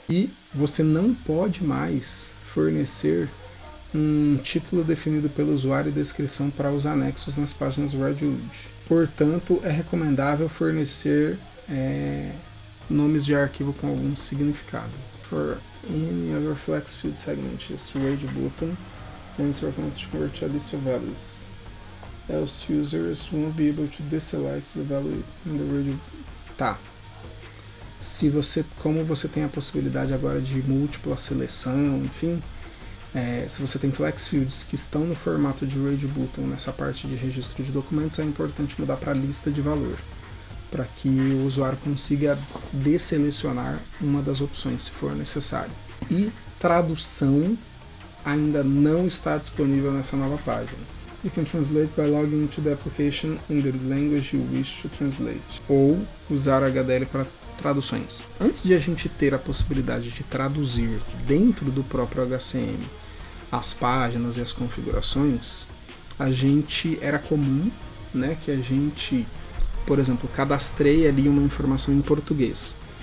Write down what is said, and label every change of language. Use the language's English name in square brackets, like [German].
[Portuguese] E você não pode mais fornecer um título definido pelo usuário e descrição para os anexos nas páginas Redwood. Portanto, é recomendável fornecer nomes de arquivo com algum significado. [English] For any other flex field segment, use Rage button and it's recommended to convert to a list of values. Else users won't be able to deselect the value in the Rage. Tá. [Portuguese] Como você tem a possibilidade agora de múltipla seleção, enfim, se você tem flex fields que estão no formato de Rage button nessa parte de registro de documentos, é importante mudar para lista de valor, para que o usuário consiga desselecionar uma das opções se for necessário. E tradução ainda não está disponível nessa nova página. [English] You can translate by logging into the application in the language you wish to translate. [Portuguese] Ou usar HDL para traduções. Antes de a gente ter a possibilidade de traduzir dentro do próprio HCM as páginas e as configurações, era comum, né, que a gente, por exemplo, cadastrei ali uma informação em português.